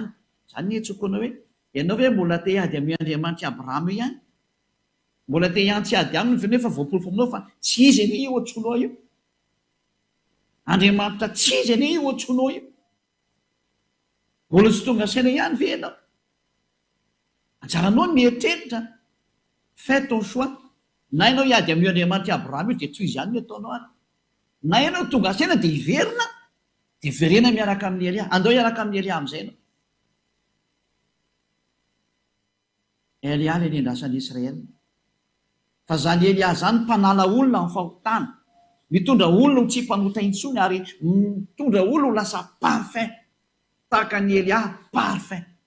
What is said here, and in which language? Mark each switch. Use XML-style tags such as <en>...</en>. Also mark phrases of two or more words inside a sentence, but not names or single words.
<mg>Zany ny hetsokoana hoe ianao hoe mbola te hiady amin'ny Andriamanitra Abrahama ihany, mbola te hiantsy ady aminy nefa voapolofo aminao fa tsy izy anie io ohatsonao io. Andriamanitra tsy izy anie io ohatsonao io. Mbola tsy tonga saina ihany ve ianao? Anjaranao mieritreritra,</mg> <fr>fais ton choix.</fr> <mg>Na ianao hiady amin'ny Andriamanitra Abrahama io dia tsy izy ihany no ataonao ary. Na ianao tonga saina dia hiverina, dia verena miaraka amin'ny Elia. Andao hiaraka amin'ny Elia amin'izay ianao. Elia ilay nendrasan'ny Israely. Fa zany Elia zany mpanala olona amin'ny fahotana, mitondra olona ho tsy mpanota intsony, ary mitondra olona ho lasa parfait tahaka ny Elia, parfait.</mg>